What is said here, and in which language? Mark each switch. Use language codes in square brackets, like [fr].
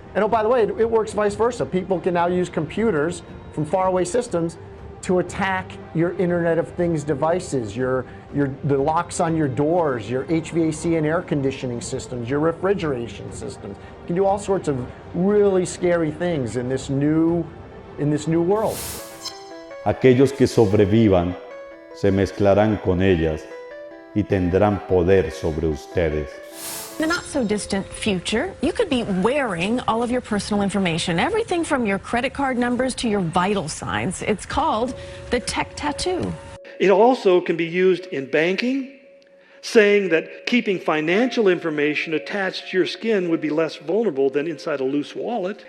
[en] And oh, by the way, it works vice versa. People can now use computers from faraway systems to attack your Internet of Things devices, the locks on your doors, your HVAC and air conditioning systems, your refrigeration systems. You can do all sorts of really scary things in this new world. [es] Aquellos que sobrevivan se mezclarán con ellas y tendrán poder sobre ustedes. [en] In the not-so-distant future, you could be wearing all of your personal information, everything from your credit card numbers to your vital signs. It's called the tech tattoo. It also can be used in banking, saying that keeping financial information attached to your skin would be less vulnerable than inside a loose wallet.